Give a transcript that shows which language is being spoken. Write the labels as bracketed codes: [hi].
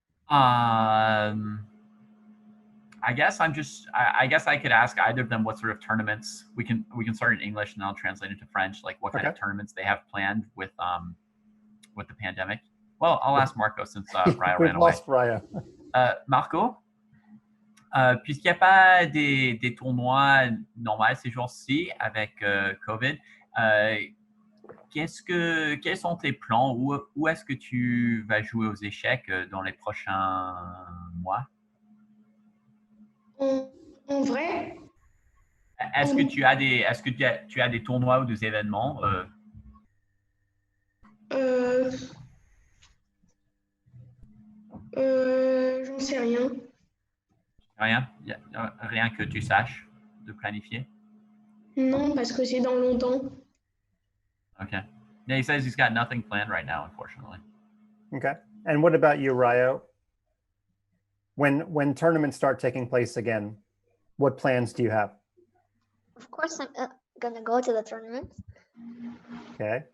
[en] I guess I guess I could ask either of them what sort of tournaments we can start in English and I'll translate into French, like what kind of tournaments they have planned with the pandemic. Well, I'll ask Marco since Ryo ran away. Lost Ryo. [fr] Marco, puisqu'il n'y a pas des tournois normaux ces jours-ci avec COVID, quels sont tes plans? Où est-ce que tu vas jouer aux échecs dans les prochains mois? En vrai, Est-ce que tu as des tournois ou des événements? J'en sais rien. Rien? Rien que tu saches de planifier? Non, parce que c'est dans longtemps. [en] Okay. Yeah, he says he's got nothing planned right now, unfortunately. Okay. And what about you, Ryo? When tournaments start taking place again, what plans do you have? Of course, I'm gonna go to the tournament. Okay.